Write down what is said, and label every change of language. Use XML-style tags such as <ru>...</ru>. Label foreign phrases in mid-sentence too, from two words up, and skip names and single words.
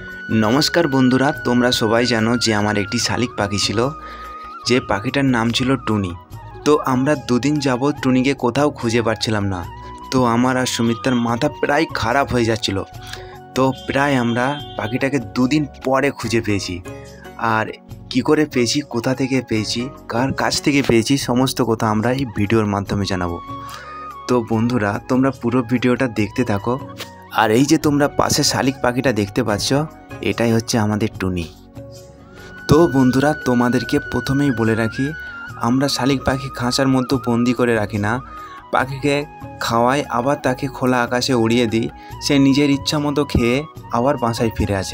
<bn>নমস্কার বন্ধুরা তোমরা সবাই জানো যে আমার একটি শালিক পাখি ছিল যে পাখিটার নাম ছিল টুনি। তো আমরা দুদিন যাবৎ টুনিকে কোথাও খুঁজে পাচ্ছিলাম না। তো আমার আর সুমিত্রার মাথা প্রায় খারাপ হয়ে যাচ্ছিল। তো প্রায় আমরা পাখিটাকে দুদিন পরে খুঁজে পেয়েছি। আর কি করে পেয়েছি, কোথা থেকে পেয়েছি, কার কাছ থেকে পেয়েছি সমস্ত কথা আমরা এই ভিডিওর মাধ্যমে জানাবো। তো বন্ধুরা তোমরা পুরো ভিডিওটা দেখতে থাকো। আর এই যে তোমরা পাশে শালিক পাখিটা দেখতে পাচ্ছ, এটাই হচ্ছে আমাদের টুনি। তো বন্ধুরা তোমাদেরকে প্রথমেই বলে রাখি, আমরা শালিক পাখি খাঁচার মধ্যে বন্দি করে রাখি না, পাখিকে খাওয়াই আবার তাকে খোলা আকাশে উড়িয়ে দিই, সে নিজের ইচ্ছা মতো খেয়ে আবার বাসায় ফিরে আসে।</bn>